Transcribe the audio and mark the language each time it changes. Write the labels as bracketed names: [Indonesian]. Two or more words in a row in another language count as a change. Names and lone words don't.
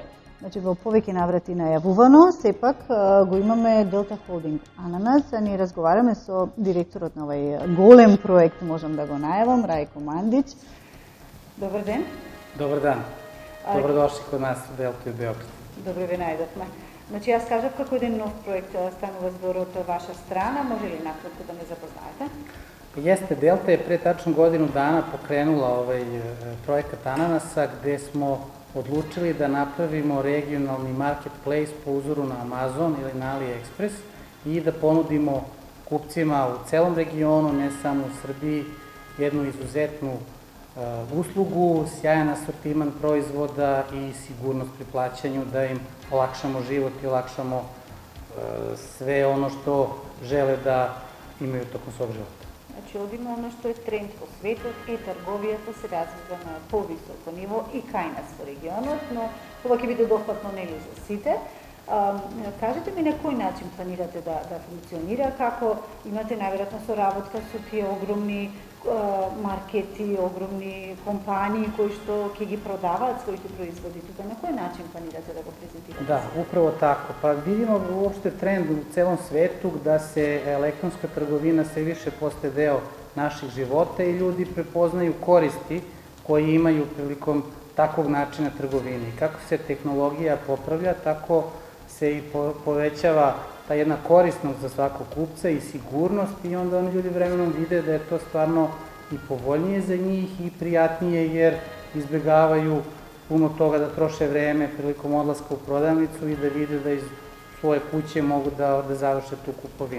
[Macedonian] Значи, во повеќе наврати најавувано, сепак го имаме Delta Holding Ананас, а ни разговараме со директорот на овај голем проект, можам да го најавам, Рајко Мандич. Добар ден. Добар ден. Добродошли код нас во Delta Beograd. Добре ве најдовме. Значи, јас кажав како еден нов проект станува збор од ваша страна, може ли накратко да ме запознаете? [Serbian] Jeste, Delta je pre tačno godinu dana pokrenula ovaj projekat Ananasa gde smo odlučili da napravimo regionalni marketplace po uzoru na Amazon ili na AliExpress i da ponudimo kupcima u celom regionu, ne samo u Srbiji, jednu izuzetnu uslugu, sjajan asortiman proizvoda i sigurnost pri plaćanju, da im olakšamo život i olakšamo sve ono što žele da imaju tokom svog života. [Macedonian] Значи, одиме оно што е тренд во светот и трговијата се развива на повисоко ниво и кај нас во регионот, но ова ќе биде допатно нели за сите. Кажете ми на кој начин планирате да функционира, како имате најверојатно соработка со тие огромни маркети, огромни компании кои што ќе ги продаваат своите производи тука, на кој начин планирате да го презентирате? [Serbian] Da, upravo tako. Pa vidimo uopšte trend u celom svetu da se elektronska trgovina sve više postaje deo naših života i ljudi prepoznaju koristi koje imaju prilikom takvog načina trgovine. I kako se tehnologija popravlja, tako se i povećava ta jedna korisnost za svakog kupca i sigurnost i onda oni ljudi vremenom vide da je to stvarno i povoljnije za njih i prijatnije jer izbjegavaju puno toga da troše vreme prilikom odlaska u prodavnicu i da vide da iz svoje kuće mogu da završe tu kupovinu.